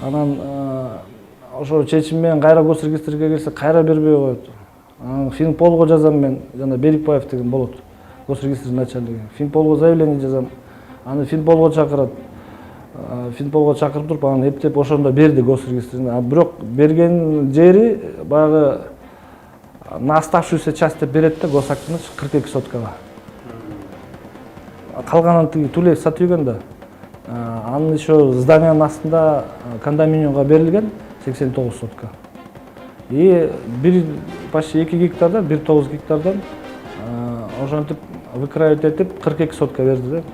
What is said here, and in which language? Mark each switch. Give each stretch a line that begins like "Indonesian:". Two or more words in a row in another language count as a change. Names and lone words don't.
Kyrgyz: Анан ошо чечим менен кайра госрегистрге келсе кайра бербей коет. Финполго жазам мен, жана Берикбаев деген болот. Госрегистрдин начальниги. Финполго заявление жазам. Аны Финполго чакырат. Финполго чакырып туруп, анан эптеп ошондо берди госрегистрине. Бирок берген жери баягы
Russian: на оставшуюся часть
Kyrgyz: деп берет да госактыны 42 соткага. Калганын тиги тулей сатып үйгөн да. Анын еще зданиянын астында кондоминиумга берилген 89 сотка.
Russian: И почти
Kyrgyz: 2 гектардан, 1,9 гектардан ошентип выкраивать этип 42 сотка берди да.